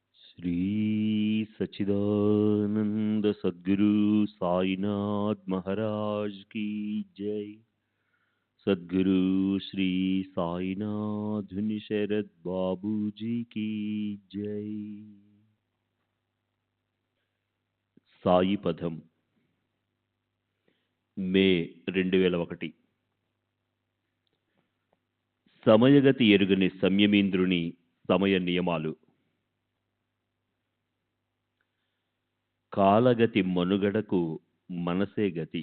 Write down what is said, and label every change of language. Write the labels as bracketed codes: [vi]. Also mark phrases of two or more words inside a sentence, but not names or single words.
[hi] श्री सच्चिदानंद सद्गुरु साईनाथ महाराज की जय। सद्गुरु श्री साईनाथ शरद बाबू जी की जय। [te] సాయి పదం మే 2001 సమయగతి ఎరుగని సంయమీంద్రుని సమయ నియమాలు. కాలగతి మనుగడకు మనసే గతి.